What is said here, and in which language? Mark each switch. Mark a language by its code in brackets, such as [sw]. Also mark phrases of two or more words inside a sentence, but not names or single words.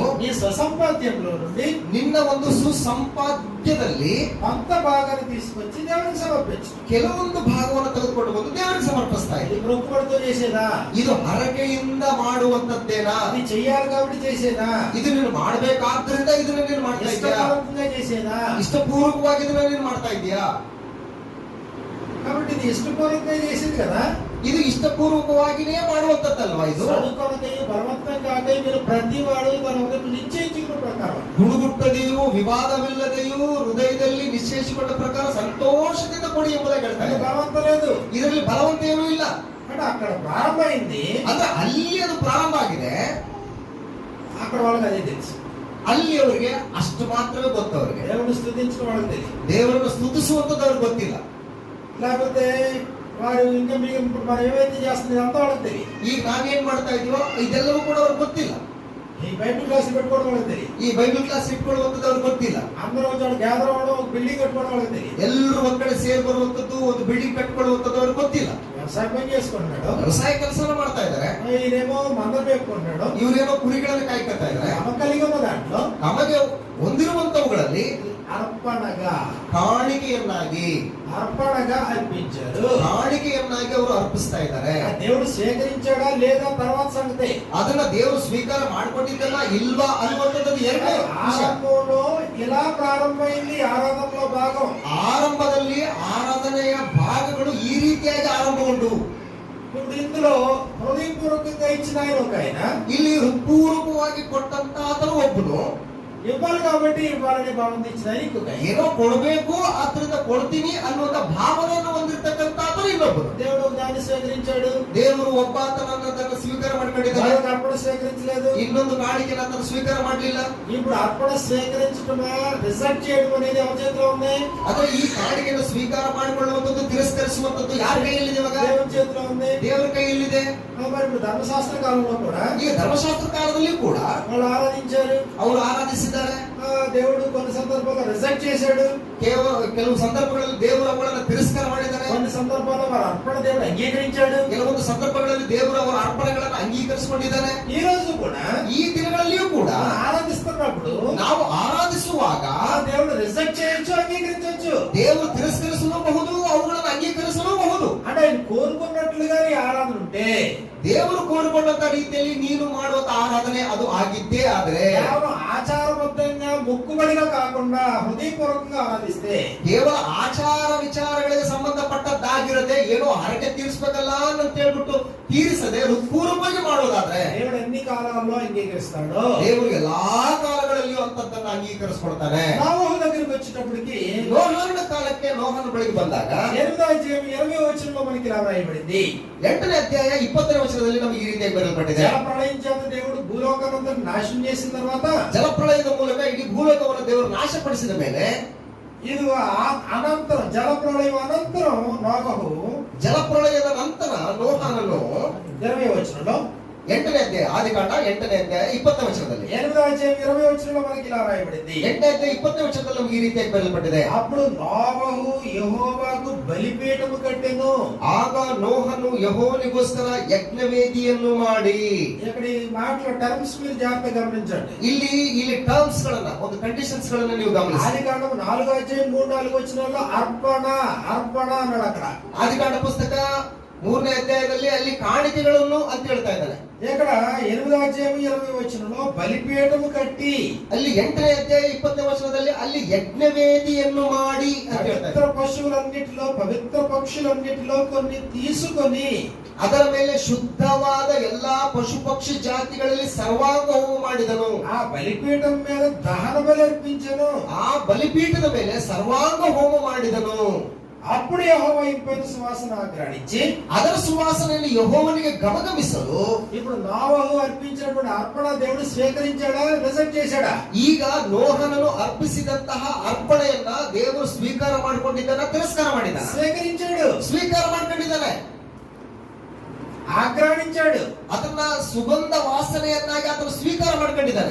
[te] నీ స్వసంపాద్యంలో నుండి [kn] ನಿನ್ನ ಒಂದು ಸುಸಂಪಾದ್ಯದಲ್ಲಿ [te] కొంత భాగాన్ని తీసుకొచ్చి దేవునికి సమర్పించు. [kn] ಕೆಲವೊಂದು ಭಾಗವನ್ನು ತೆಗೆದುಕೊಂಡು ಬಂದು ದೇವರಿಗೆ ಸಮರ್ಪಿಸ್ತಾ ಇದೆ. [te] ఇది మొక్కుబడితో చేసేదా? [kn] ಇದು ಹರಕೆಯಿಂದ ಮಾಡುವಂತದ್ದೇನಾ? [te] అది చెయ్యాలి కాబట్టి చేసేదా? [kn] ಇದು ನೀನು ಮಾಡಬೇಕಾದ್ರಿಂದ ಇದನ್ನ ನೀನು ಮಾಡ್ತಾ ಇದ್ದೀಯಾ? [te] ఇష్టపూర్వకంగా చేసేదా? [kn] ಇಷ್ಟಪೂರ್ವಕವಾಗಿ ಇದನ್ನ ನೀನು ಮಾಡ್ತಾ ಇದೀಯಾ? [te] కాబట్టి ఇది ఇష్టపూర్వకంగా చేసేది కదా. [kn] ಇದು ಇಷ್ಟಪೂರ್ವಕವಾಗಿನೇ ಮಾಡುವಂತದ್ದಲ್ವಾ ಇದು? [te] చదువుకొనకయు బలవంతం కాకయు మీరు ప్రతి వాడు తన హృదయం నిశ్చయించుకున్న ప్రకారం [kn] ಗುಣಗುಟ್ಟದೆಯೂ ವಿವಾದವಿಲ್ಲದೆಯೂ ಹೃದಯದಲ್ಲಿ ನಿಶ್ಚಯಿಸಿಕೊಂಡ ಪ್ರಕಾರ ಸಂತೋಷದಿಂದ ಕೊಡಿ ಎಂಬುದಾಗಿ ಹೇಳ್ತಾರೆ. [te] బలవంతం లేదు, [kn] ಇದರಲ್ಲಿ ಬಲವಂತ ಏನೂ ಇಲ್ಲ. [te] అంటే అక్కడ ప్రారంభమైంది, [kn] ಅಂದ್ರೆ ಅಲ್ಲಿ ಅದು ಪ್ರಾರಂಭ ಆಗಿದೆ. [te] అక్కడ వాళ్ళకి అదే తెలుసు. [kn] ಅಲ್ಲಿ ಅವರಿಗೆ ಅಷ್ಟು ಮಾತ್ರವೇ ಗೊತ್ತು. ಅವರಿಗೆ [te] దేవుని స్తుతించడం వాళ్ళకి తెలియదు. [kn] ದೇವರನ್ನು ಸ್ತುತಿಸುವಂತದ್ದು ಅವ್ರಿಗೆ ಗೊತ್ತಿಲ್ಲ. [te] లేకపోతే వారు ఇంకా మీకు మనం ఏమైతే చేస్తుంది అంతా వాళ్ళకి తెలియదు. [kn] ಈಗ ನಾವೇನ್ ಮಾಡ್ತಾ ಇದೀವೋ ಇದೆಲ್ಲವೂ ಕೂಡ ಅವ್ರಿಗೆ ಗೊತ್ತಿಲ್ಲ. [te] ఈ బైబిల్ క్లాస్ పెట్టుకోవడం వాళ్ళకి తెలియదు. [kn] ಈ ಬೈಬಲ್ ಕ್ಲಾಸ್ ಇಟ್ಕೊಳ್ಳುವಂಥದ್ದು ಅವ್ರಿಗೆ ಗೊತ್ತಿಲ್ಲ. [te] అందరూ వచ్చి గ్యాదర్ అవ్వడం, ఒక బిల్డింగ్ కట్టుకోవడం వాళ్ళకి తెలియదు. [kn] ಎಲ್ಲರೂ ಒಂದ್ ಕಡೆ ಸೇರ್ ಬರುವಂತದ್ದು, ಒಂದು ಬಿಲ್ಡಿಂಗ್ ಕಟ್ಕೊಳ್ಳುವಂತದ್ದು ಅವ್ರಿಗೆ ಗೊತ್ತಿಲ್ಲ. [te] వ్యవసాయ పని చేసుకుంటున్నాడు, [kn] ವ್ಯವಸಾಯ ಕೆಲಸನ ಮಾಡ್ತಾ ಇದ್ದಾರೆ. [te] ఈయనేమో మంద పేపుకుంటున్నాడు. [kn] ಇವ್ರೇನೋ ಕುರಿಗಳನ್ನು ಕಾಯ್ಕೊತಾ ಇದ್ದಾರೆ. [te] తమ కలిగి ఉన్న దాంట్లో [kn] ನಮಗೆ ಹೊಂದಿರುವಂತವುಗಳಲ್ಲಿ [te] అర్పణగా [kn] ಕಾಣಿಕೆಯನ್ನಾಗಿ [te] అర్పించారు. [kn] ಕಾಣಿಕೆಯನ್ನಾಗಿ ಅವರು ಅರ್ಪಿಸ್ತಾ ಇದ್ದಾರೆ. [te] ఆ దేవుడు స్వీకరించాడా లేదా తర్వాత సంగతి. [kn] ಅದನ್ನ ದೇವರು ಸ್ವೀಕಾರ ಮಾಡ್ಕೊಂಡಿದ್ದಲ್ಲ ಇಲ್ವಾ ಅನ್ನುವಂಥದ್ದು ಎರಡನೇ ವಿಷಯ. [te] ఆరంభంలో ఇలా ప్రారంభమైంది ఆరాధనలో భాగం. [kn] ಆರಂಭದಲ್ಲಿ ಆರಾಧನೆಯ ಭಾಗಗಳು ಈ ರೀತಿಯಾಗಿ ಆರಂಭಗೊಂಡು [te] ఇప్పుడు ఇందులో హృదయపూర్వకంగా ఇచ్చిన ఆయన ఒక ఆయన, [kn] ಇಲ್ಲಿ ಹೃತ್ಪೂರ್ವಕವಾಗಿ ಕೊಟ್ಟಂತ ಆತನು ಒಬ್ಬನು, [te] ఇవ్వాలి కాబట్టి ఇవ్వాలనే భావం ఇచ్చిన ఆయన ఇంకొక ఆయన. [kn] ಏನೋ ಕೊಡಬೇಕು ಆದ್ರಿಂದ ಕೊಡ್ತೀನಿ ಅನ್ನುವಂತ ಭಾವನೆಯನ್ನು ಹೊಂದಿರತಕ್ಕಂತ ಆತನು ಇನ್ನೊಬ್ಬನು. [te] దేవుడు ఒక దాన్ని స్వీకరించాడు, [kn] ದೇವರು ಒಬ್ಬ ಆತನನ್ನ ಸ್ವೀಕಾರ ಮಾಡ್ಕೊಂಡಿದ್ದಾನೆ. [te] మరొక అర్పణ స్వీకరించలేదు, [kn] ಇನ್ನೊಂದು ಕಾಣಿಕೆನ ಆತನು ಸ್ವೀಕಾರ ಮಾಡಲಿಲ್ಲ. [te] ఇప్పుడు అర్పణ స్వీకరించడమా రిజెక్ట్ చేయడం అనేది ఎవరి చేతిలో ఉంది? [kn] ಆದ್ರೆ ಈ ಕಾಣಿಕೆಯನ್ನು ಸ್ವೀಕಾರ ಮಾಡಿಕೊಳ್ಳುವಂಥದ್ದು ತಿರಸ್ಕರಿಸುವಂಥದ್ದು ಯಾರ ಕೈಯಲ್ಲಿದೆ? ಇವಾಗ [te] దేవుని చేతిలో ఉంది. [kn] ದೇವರ ಕೈಯಲ್ಲಿದೆ. [te] మరి ఇప్పుడు ధర్మశాస్త్ర కాలంలో కూడా [kn] ಈಗ ಧರ್ಮಶಾಸ್ತ್ರ ಕಾಲದಲ್ಲಿ ಕೂಡ [te] వాళ్ళు ఆరాధించారు, [kn] ಅವರು ಆರಾಧಿಸಿದ್ದಾರೆ. [te] దేవుడు కొన్ని సందర్భాల్లో రిజెక్ట్ చేశాడు, [kn] ಕೆಲವು ಸಂದರ್ಭಗಳಲ್ಲಿ ದೇವರು ಅವುಗಳನ್ನು ತಿರಸ್ಕಾರ ಮಾಡಿದ್ದಾರೆ. [te] కొన్ని సందర్భాల్లో వారి అర్పణ దేవుడు అంగీకరించాడు. [kn] ಕೆಲವೊಂದು ಸಂದರ್ಭಗಳಲ್ಲಿ ದೇವರು ಅವರ ಅರ್ಪಣೆಗಳನ್ನು ಅಂಗೀಕರಿಸಿಕೊಂಡಿದ್ದಾನೆ. [te] ఈ రోజు కూడా [kn] ಈ ದಿನಗಳಲ್ಲಿಯೂ ಕೂಡ [te] ఆరాధిస్తున్నప్పుడు [kn] ನಾವು ಆರಾಧಿಸುವಾಗ [te] దేవుడు రిజెక్ట్ చేయొచ్చు, అంగీకరించవచ్చు. [kn] ದೇವರು ತಿರಸ್ಕರಿಸಲೂಬಹುದು, ಅವುಗಳನ್ನು ಅಂಗೀಕರಿಸಲೂಬಹುದು. [te] అంటే ఆయన కోరుకున్నట్లుగా ఈ ఆరాధన ఉంటే, [kn] ದೇವರು ಕೋರಿಕೊಂಡಂತ ರೀತಿಯಲ್ಲಿ ನೀನು ಮಾಡುವಂತ ಆರಾಧನೆ ಅದು ಆಗಿದ್ದೇ ಆದ್ರೆ, [te] కేవలం ఆచారబద్ధంగా మొక్కుబడిగా కాకుండా హృదయపూర్వకంగా ఆరాధిస్తే, [kn] ಕೇವಲ ಆಚಾರ ವಿಚಾರಗಳಿಗೆ ಸಂಬಂಧಪಟ್ಟದ್ದಾಗಿರದೆ ಏನೋ ಹರಕೆ ತೀರಿಸಬೇಕಲ್ಲ ಅಂತ ಹೇಳ್ಬಿಟ್ಟು ತೀರಿಸದೆ ಹೃತ್ಪೂರ್ವಕವಾಗಿ ಮಾಡೋದಾದ್ರೆ [te] దేవుడు ఎన్ని కాలాల్లో అంగీకరిస్తాడో [kn] ದೇವರು ಎಲ್ಲಾ ಕಾಲಗಳಲ್ಲಿಯೂ ಅಂತದ್ದನ್ನ ಅಂಗೀಕರಿಸ್ಕೊಳ್ತಾನೆ. [te] నోవహు దగ్గరికి వచ్చేటప్పటికి [kn] ನೋಹನ ಕಾಲಕ್ಕೆ ನೋಹನ ಬಳಿಗೆ ಬಂದಾಗ [te] 8వ వచనంలో మనకి ఇలా రాయబడింది. [kn] 8ನೇ ಅಧ್ಯಾಯ 20ನೇ ವಚನದಲ್ಲಿ ನಮಗೆ ಈ ರೀತಿಯಾಗಿ ಬರೆಯಲ್ಪಟ್ಟಿದೆ. [te] జల ప్రళయం చేత దేవుడు భూలోకానంతా నాశనం చేసిన తర్వాత [kn] ಜಲಪ್ರಳಯದ ಮೂಲಕ ಇಡೀ ಭೂಲೋಕವನ್ನು ದೇವರು ನಾಶಪಡಿಸಿದ ಮೇಲೆ [te] ఇది అనంతరం జల ప్రళయం అనంతరం నోవహు [kn] ಜಲಪ್ರಳಯದ ನಂತರ ನೋಹನನ್ನು [te] 20వ వచనంలో [kn] 8ನೇ ಅಧ್ಯಾಯ ಆದಿಕಾಂಡ 8ನೇ ಅಧ್ಯಾಯ 20ನೇ ವಚನದಲ್ಲಿ [te] 8వ అధ్యాయం 20వ వచనంలో మనకి ఇలా రాయబడింది. [kn] 8ನೇ ಅಧ್ಯಾಯ 20ನೇ ವಚನದಲ್ಲಿ ನಮಗೆ ಈ ರೀತಿಯಾಗಿ ಬರೆಯಲ್ಪಟ್ಟಿದೆ. [te] అప్పుడు నోవహు యెహోవాకు బలిపీఠము కట్టెను. [kn] ಆಗ ನೋಹನು ಯೆಹೋವನಿಗೋಸ್ಕರ ಯಜ್ಞವೇದಿಯನ್ನು ಮಾಡಿ. [te] ఇక్కడ ఈ మాటల టర్మ్స్ మీరు జాగ్రత్తగా గమనించండి. [kn] ಇಲ್ಲಿ ಟರ್ಮ್ಸ್ ಗಳನ್ನ, ಒಂದು ಕಂಡೀಷನ್ಸ್ ಗಳನ್ನ ನೀವು ಗಮನಿಸಿ. [te] ఆదికాండం 4వ అధ్యాయం 3-4 వచనాల్లో అర్పణ అన్నాడు. అక్కడ [kn] ಆದಿಕಾಂಡ ಪುಸ್ತಕ 3ನೇ ಅಧ್ಯಾಯದಲ್ಲಿ ಅಲ್ಲಿ ಕಾಣಿಕೆಗಳನ್ನು ಅಂತ ಹೇಳ್ತಾ ಇದ್ದಾನೆ. [te] ఇక్కడ 8వ అధ్యాయం 20వ వచనంలో బలిపీఠము కట్టి, [kn] ಅಲ್ಲಿ 8ನೇ ಅಧ್ಯಾಯ 20ನೇ ವಚನದಲ್ಲಿ ಅಲ್ಲಿ ಯಜ್ಞವೇದಿಯನ್ನು ಮಾಡಿ ಅಂತ ಹೇಳ್ತಾ [te] పవిత్ర [kn] ಇದ್ದಾನೆ. [te] పశువులన్నిటిలో పవిత్ర పక్షులన్నిటిలో కొన్ని తీసుకొని [kn] ಅದರ ಮೇಲೆ ಶುದ್ಧವಾದ ಎಲ್ಲಾ ಪಶು ಪಕ್ಷಿ ಜಾತಿಗಳಲ್ಲಿ ಸರ್ವಾಂಗ ಹೋಮ ಮಾಡಿದನು. [te] ఆ బలిపీఠం మీద దహన బలి అర్పించెను. [kn] ಆ ಬಲಿಪೀಠದ ಮೇಲೆ ಸರ್ವಾಂಗ ಹೋಮ ಮಾಡಿದನು. [te] అప్పుడు యెహోవా ఇంపైన సువాసన ఆగ్రహించి [kn] ಅದರ ಸುವಾಸನೆಯನ್ನು ಯೆಹೋವನಿಗೆ ಗಮಗಮಿಸಲು [te] ఇప్పుడు నోవహు అర్పించినటువంటి అర్పణ దేవుడు స్వీకరించాడా, రిజెక్ట్ చేశాడా? [kn] ಈಗ ನೋಹನನು ಅರ್ಪಿಸಿದಂತಹ ಅರ್ಪಣೆಯನ್ನ ದೇವರು ಸ್ವೀಕಾರ ಮಾಡಿಕೊಂಡಿದ್ದಾನೆ, ತಿರಸ್ಕಾರ ಮಾಡಿದ್ದಾನೆ? [te] స్వీకరించాడు, [kn] ಸ್ವೀಕಾರ ಮಾಡ್ಕೊಂಡಿದ್ದಾನೆ, [te] ఆగ్రహించాడు. [kn] ಅದನ್ನ ಸುಗಂಧ ವಾಸನೆಯನ್ನಾಗಿ ಆತನು ಸ್ವೀಕಾರ ಮಾಡ್ಕೊಂಡಿದ್ದಾನೆ.